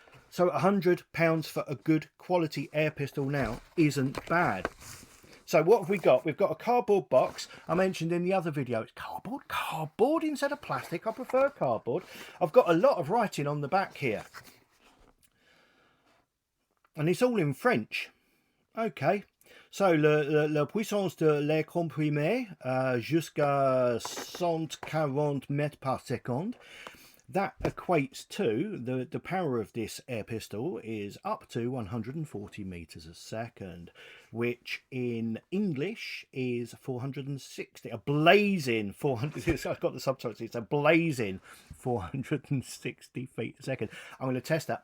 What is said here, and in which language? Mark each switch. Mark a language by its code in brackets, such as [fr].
[en] So £100 for a good quality air pistol now isn't bad. So what have we got? We've got a cardboard box. I mentioned in the other video, it's cardboard instead of plastic. I prefer cardboard. I've got a lot of writing on the back here. And it's all in French. Okay, [fr] So, la puissance de l'air comprimé jusqu'à 140 mètres par seconde. [en] That equates to, the power of this air pistol is up to 140 meters a second, which in English is 460, a blazing 400, I've got the subtitles, it's a blazing 460 feet a second. I'm going to test that.